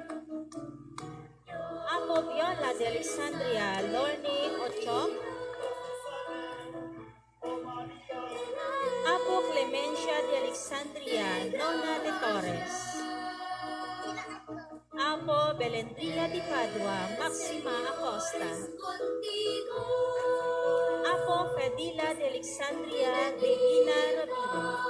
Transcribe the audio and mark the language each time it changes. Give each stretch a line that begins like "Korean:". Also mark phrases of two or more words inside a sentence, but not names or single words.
Filipino: Apo Viola de Alexandria, Lorne Ochoa, Apo Clemencia de Alexandria, Nona de Torres, Apo Belendria Di Padua, Maxima Acosta, Apo Fedila de Alexandria, Divina Robino,